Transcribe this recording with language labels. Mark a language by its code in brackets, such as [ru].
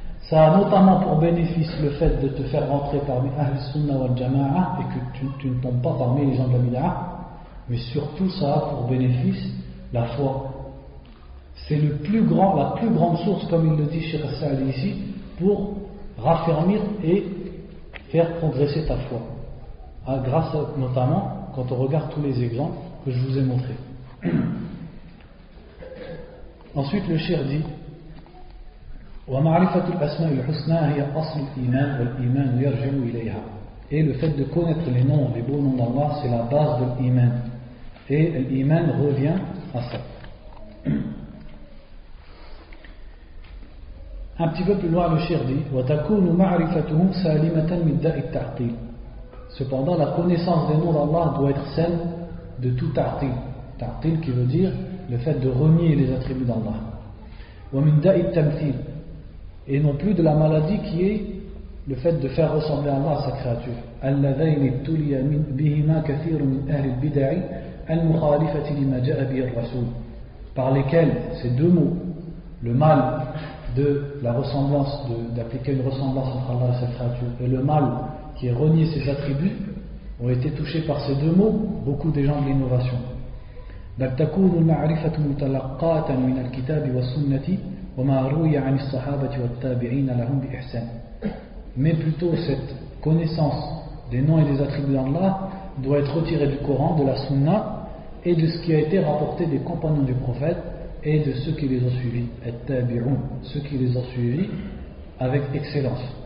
[fr] Ça a notamment pour bénéfice le fait de te faire rentrer parmi Ahl Sunnah wal Jama'a et que tu ne tombes pas parmi les gens de la bid'a, mais surtout ça a pour bénéfice la foi. C'est la plus grande source, comme il le dit Cheikh Sa'd ici, pour raffermir et faire progresser ta foi, grâce notamment quand on regarde tous les exemples que je vous ai montrés. Ensuite le cheikh dit [ar] وَمَعْرِفَةُ الْأَسْمَاءِ الْحُسْنَى هِيَ أَصْلُ الْإِيمَانِ وَالْإِيمَانُ يَرْجِعُ إِلَيْهَا. [fr] Et le fait de connaître les noms, les beaux noms d'Allah, c'est la base de l'iman, et l'iman revient à ça. Un petit peu plus loin, le cheikh dit [ar] وَتَكُونُ مَعْرِفَتُهُ سَالِمَةً مِنْ دَاءِ التَّعْطِيلِ. [fr] Cependant, la connaissance des noms d'Allah doit être saine de tout ta'til. Ta'til qui veut dire le fait de renier les attributs d'Allah. [ar] وَمِنْ دَاءِ التَّمْثِيلِ. [fr] Et non plus de la maladie qui est le fait de faire ressembler Allah à sa créature. [ar] اللَّذَيْنِ ابْتُلِيَ بِهِمَا كَثِيرٌ مِنْ أَهْلِ الْبِدَعِ الْمُخَالِفَةِ لِمَا جَاءَ بِهِ الرَّسُولُ. [fr] Par lesquels ces deux mots, le mal de la ressemblance, d'appliquer une ressemblance entre Allah et sa créature, et le mal qui est renié ses attributs, ont été touchés par ces deux mots beaucoup des gens de l'innovation. [ar] بل تكون المعرفة متلقاة من الكتاب والسنة وما روي عن الصحابة والتابعين لهم بإحسان. [fr] Mais plutôt cette connaissance des noms et des attributs d'Allah doit être retirée du Coran, de la Sunna et de ce qui a été rapporté des compagnons du prophète et de ceux qui les ont suivis, at-tabi'un, ceux qui les ont suivis avec excellence.